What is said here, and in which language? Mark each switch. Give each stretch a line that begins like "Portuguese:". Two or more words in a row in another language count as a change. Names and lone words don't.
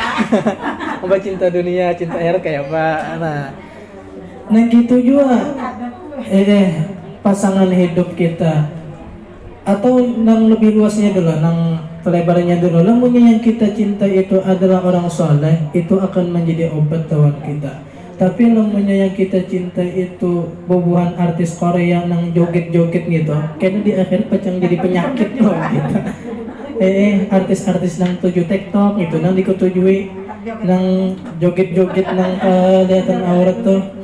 Indonesian: Obat cinta dunia, cinta akhirat kayak apa? Nah gitu juga. Pasangan hidup kita atau nang lebih luasnya dulu, nang lebarnya dulu. Lamunnya yang kita cinta itu adalah orang soleh, itu akan menjadi obat lawan kita. Tapi lamunnya yang kita cinta itu bobohan artis Korea nang joget-joget gitu, kayaknya di akhir pecang jadi penyakit loh kita.
Banjar: Artis-artis nang tuju TikTok gitu, nang diketujui nang joget-joget nang kelihatan aurat tuh.